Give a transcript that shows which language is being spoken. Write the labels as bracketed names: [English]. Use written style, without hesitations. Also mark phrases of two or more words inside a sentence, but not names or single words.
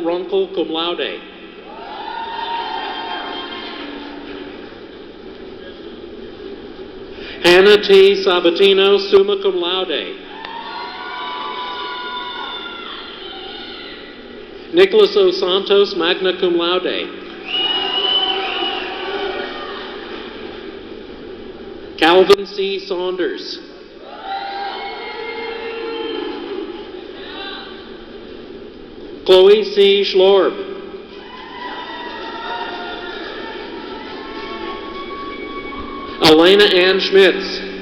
[English] Runkle, [Latin] cum laude. [English] Hannah T. Sabatino, [Latin] summa cum laude. [English] Nicholas O. Santos, [Latin] magna cum laude. [English] Calvin C. Saunders. Chloe C. Schlorb. Elena Ann Schmitz.